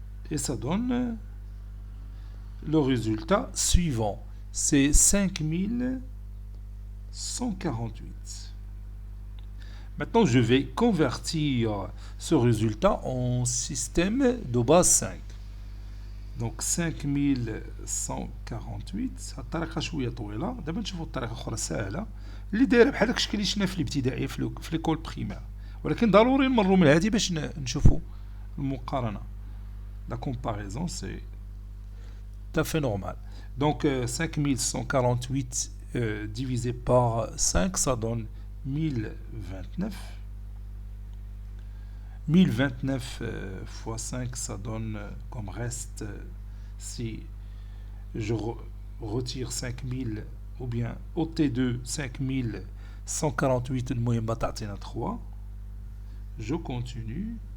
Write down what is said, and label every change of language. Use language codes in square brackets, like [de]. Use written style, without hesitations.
[fr] Et ça donne le résultat suivant. C'est 5148. Maintenant, je vais convertir ce résultat en système de base 5. [ar] Donc 5148 الطريقه شويه طويله. دابا نشوفوا الطريقه اخرى سهله اللي دايره بحال داك الشكل اللي شفنا في الابتدائيه في [fr] ليكول بريمير, [ar] ولكن ضروري نمروا من هذه باش نشوفوا المقارنه. [fr] La comparaison c'est tout à fait normal. Donc 5148 divisé par 5, ça donne 1029. 1029 fois 5, ça donne comme reste, si je retire 5000, ou bien au T2, 5148, [ar] المهم تعطينا 3. [fr] Je continue.